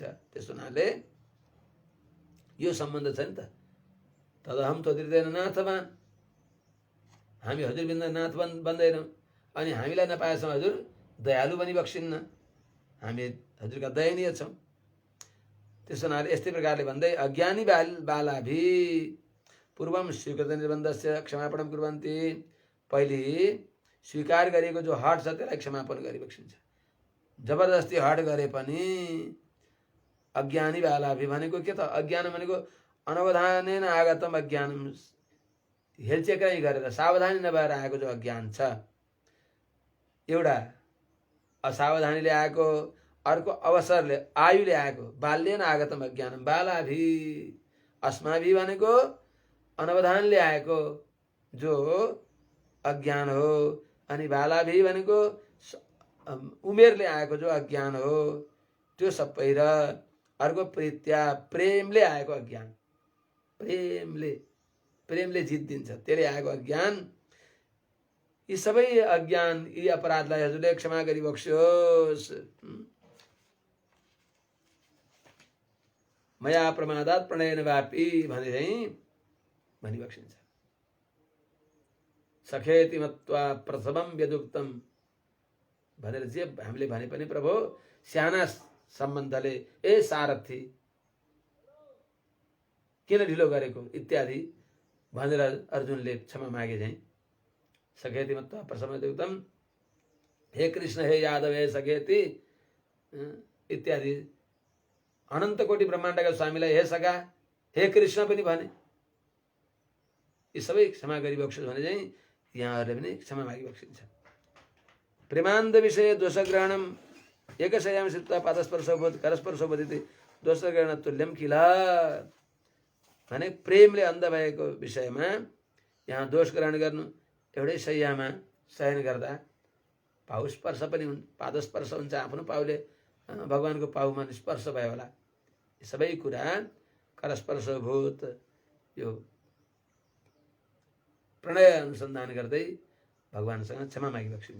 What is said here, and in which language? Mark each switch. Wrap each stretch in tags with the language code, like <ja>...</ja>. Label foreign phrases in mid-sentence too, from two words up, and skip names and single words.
<ne>त्यस हुनाले यो सम्बन्ध छ नि त।</ne> <sa>तदहम त्वदृतेन नाथवान,</sa> <ne>हामी हजुर बिना नाथ बन्दैनौँ। अनि हामीलाई नपाएसम्म हजुर दयालु बनिबक्सिन्न, हामी हजुरका दयनीय छौँ। त्यस हुनाले यस्तै प्रकारले भन्दै</ne> <sa>अज्ञानी बालाभि पूर्वम स्वीकृत निर्बन्धस्य क्षमापणम कुर्वन्ति,</sa> <ne>पहिले स्वीकार गरेको जो हट छ त्यसलाई क्षमापन गरिबक्सिन्छ। जबरजस्ती हट गरे पनि अज्ञानी वाला भी भनेको के त, अज्ञान भनेको</ne> <sa>अनवधानेन आगतम अज्ञानम,</sa> <ne>हेलचेक्राइ गरेर सावधानी नभएर आएको जो अज्ञान छ, एउटा असावधानीले आएको, अर्को अवसरले आयुले आएको,</ne> <sa>बाल्येन आगतम अज्ञानम, बालाभि अस्माभि</sa> <ne>भनेको अनवधानले आएको जो अज्ञान हो, अनि बालाभि भनेको उमेरले आएको जो अज्ञान हो त्यो सबै, र अर्को प्रीत्या प्रेमले आएको अज्ञान, प्रेमले जित दिन्छ त्यसले आएको अज्ञान। यी सबै अज्ञान, यी अपराधलाई हजुरले क्षमा गरिबक्स्योस्।</ne> <sa>मया प्रमादात प्रणयन वापी</sa> <ne>भने चाहिँ भनिबक्सिन्छ।</ne> <sa>सखेति मत्वा प्रथमम यदुक्तम</sa> <ne>भनेर जे हामीले भने पनि प्रभु साना सम्बन्धले ए सारथी किन ढिलो गरेको इत्यादि भनेर अर्जुनले क्षमा मागे चाहिँ।</ne> <sa>सखेति मत्वा प्रथमम यदुक्तम, हे कृष्ण हे यादव हे सखेति</sa> <ne>इत्यादि अनन्त कोटि ब्रह्माण्डका स्वामीलाई हे सखा हे कृष्ण पनि भने। यी सबै क्षमा गरिबक्स्योस् भने चाहिँ यहाँहरूले पनि क्षमा मागिबक्सिन्छ।</ne> <sa>प्रेमान्ध विषय दोषग्रहणम एकशय्याम स्थित्वा पादस्पर्शोभूत करस्पर्शोभूत दोषग्रहण तुल्यम किल</sa> <ne>भने प्रेमले अन्ध भएको विषयमा यहाँ दोष ग्रहण गर्नु, एउटै शय्यामा शयन गर्दा पाउ स्पर्श पनि हुन्छ, पादस्पर्श हुन्छ, आफ्नो पाउले भगवानको पाउमा स्पर्श भयो होला। सबै कुरा करस्पर्शभूत यो प्रणय अनुसन्धान गर्दै भगवानसँग क्षमा मागिबक्सिन्छ।</ne>